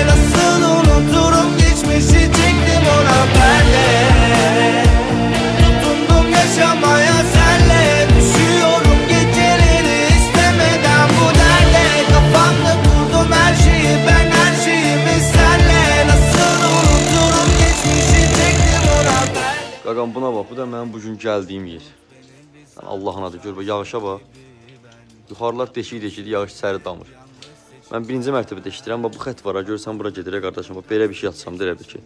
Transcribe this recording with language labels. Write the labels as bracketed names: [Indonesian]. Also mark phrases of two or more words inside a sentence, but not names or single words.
[Turkish] Nasıl unuturum geçmişi, çektim ona perde. Tutundum yaşamaya senle. Düşüyorum geceleri istemeden bu derde. Kafamda kurdun her şeyi, ben her şeyimi senle. [Azerbaijani] Qaqam buna bax, bu da mənim bugün gəldiyim yer. Allahın adı, gör, yağışa bax. Yuxarılar deşik-deşikdir, yağış içəri damır. Mən birinci mərtəbədə işləyirəm, bu xət var, görürsən bura gedirək qardaşım, belə bir şey yatsam, deyə bir ki.